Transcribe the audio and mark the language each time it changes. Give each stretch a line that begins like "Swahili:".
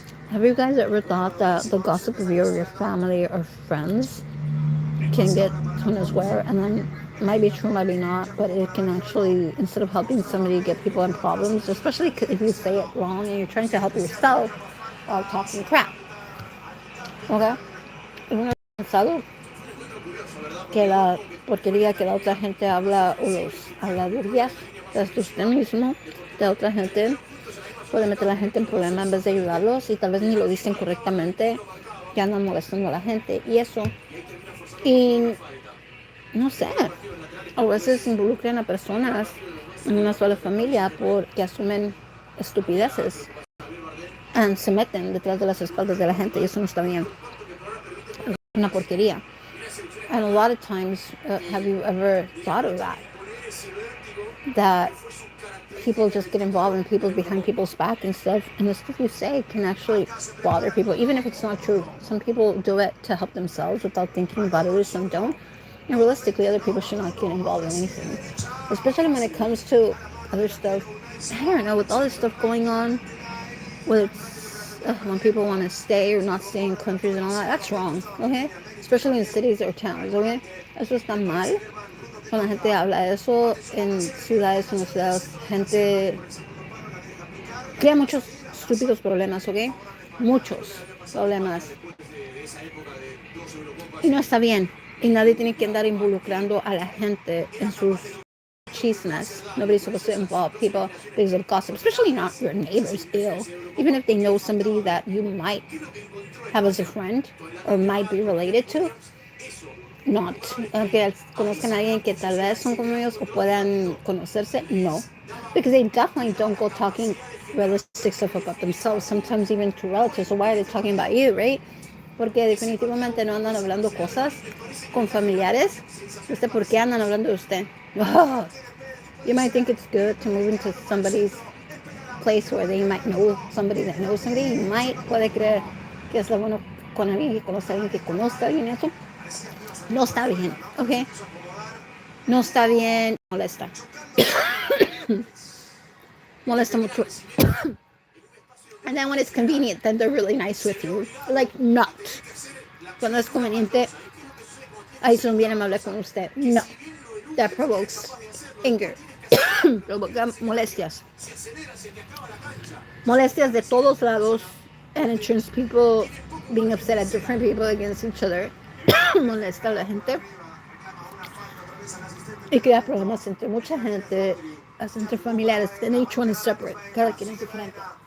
English: Have you guys ever thought that the gossip of your family or friends can get thrown as well? And then might be true, might be not, but it can actually, instead of helping somebody get people in problems, especially if you say it wrong and you're trying to help yourself while talking crap. Okay?
Spanish: ¿Uno ha pensado que la porquería que la otra gente habla o los habladurías de usted mismo, de otra gente, puede meter a la gente en problemas en vez de ayudarlos y tal vez ni lo dicen correctamente, ya andan molestando a la gente y eso. Y no sé, a veces involucran a personas en una sola familia porque asumen estupideces y se meten detrás de las espaldas de la gente y eso no está bien. Es una porquería.
English: And a lot of times, have you ever thought of that? That people just get involved in people's behind people's back and stuff, and the stuff you say can actually bother people, even if it's not true. Some people do it to help themselves without thinking about others, some don't. And realistically, other people should not get involved in anything, especially when it comes to other stuff. I don't know, with all this stuff going on, whether it's when people want to stay or not stay in countries and all that, that's wrong, okay? Especially in cities or towns, okay?
Spanish: Eso está mal. Cuando la gente habla de eso en ciudades, gente crea muchos estúpidos problemas, ¿ok? Muchos problemas. Y no está bien. Y nadie tiene que andar involucrando a la gente en sus chismes.
English: Nobody's supposed to involve people because of gossip, especially not your neighbors, ill. Even if they know somebody that you might have as a friend or might be related to. Not.
Spanish: Que conozcan a alguien que tal vez son como ellos o puedan conocerse, no.
English: Because they definitely don't go talking realistic stuff about themselves, sometimes even to relatives. So why are they talking about you, right?
Spanish: porque definitivamente no andan hablando cosas con familiares. ¿Usted por qué andan hablando de usted?
English: Oh, you might think it's good to move into somebody's place where they might know somebody that knows somebody. You might
Spanish: puede creer que es lo bueno con alguien que conoce a alguien que conoce a alguien eso. No está bien, ¿ok? No está bien, molesta. Molesta mucho.
English: And then when it's convenient, then they're really nice with you. Like, not.
Spanish: Cuando es conveniente, ahí son bien amables con usted.
English: No. That provokes anger.
Spanish: Provoca molestias. Molestias de todos lados.
English: And it turns people being upset at different people against each other.
Spanish: Molesta a la gente. Y crea problemas entre mucha gente, hasta entre familiares.
English: And each one is separate.
Spanish: Cada quien es diferente.